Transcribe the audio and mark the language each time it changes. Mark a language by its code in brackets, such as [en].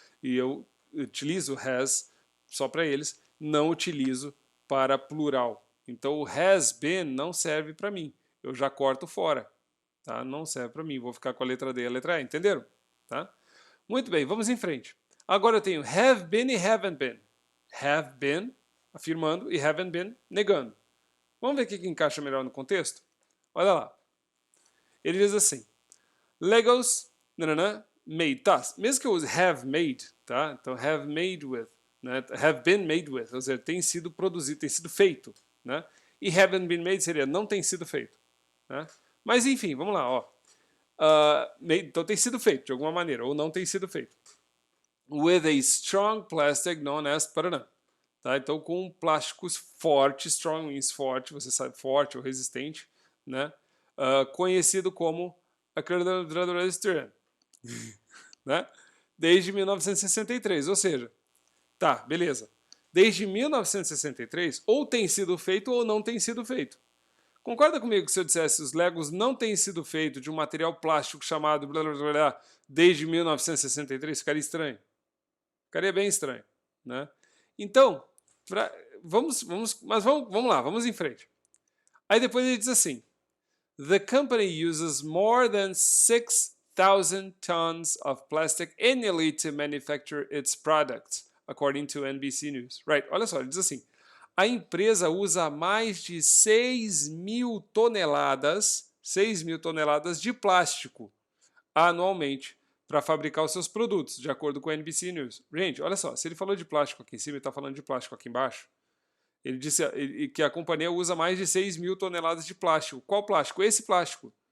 [pt] E eu utilizo has só para eles, não utilizo para plural. Então, o has been não serve para mim. Eu já corto fora. Tá? Não serve para mim. Vou ficar com a letra D e a letra E. Entenderam? Tá? Muito bem, vamos em frente. Agora eu tenho have been e haven't been. Have been, afirmando, e haven't been, negando. Vamos ver o que encaixa melhor no contexto? Olha lá. Ele diz assim, Legos, made, tá? Mesmo que eu use have made, tá? Então, [en] have made with, [pt] né? [en] Have been made with, [pt] ou seja, tem sido produzido, tem sido feito, né? E [en] haven't been made [pt] seria não tem sido feito, né? Mas, enfim, vamos lá, ó. Então, tem sido feito, de alguma maneira, ou não tem sido feito. [en] With a strong plastic known as, tá? [pt] Então, com plásticos fortes, [en] strong means [pt] forte, você sabe, forte ou resistente, né? Conhecido como acrylonitrile, né? Desde 1963, ou seja, tá, beleza. Desde 1963, ou tem sido feito ou não tem sido feito. Concorda comigo que se eu dissesse os Legos não têm sido feitos de um material plástico chamado blá, blá, blá, blá, desde 1963? Ficaria estranho. Ficaria bem estranho, né? Então, vamos lá, vamos em frente. [en] Aí depois ele diz assim: The company uses more than 6,000 tons of plastic annually to manufacture its products, according to NBC News. [pt] Right, olha só, ele diz assim: a empresa usa mais de 6.000 toneladas de plástico anualmente para fabricar os seus produtos, de acordo com a NBC News. Gente, olha só, se ele falou de plástico aqui em cima e está falando de plástico aqui embaixo, ele disse que a companhia usa mais de 6.000 toneladas de plástico. Qual plástico? Esse plástico.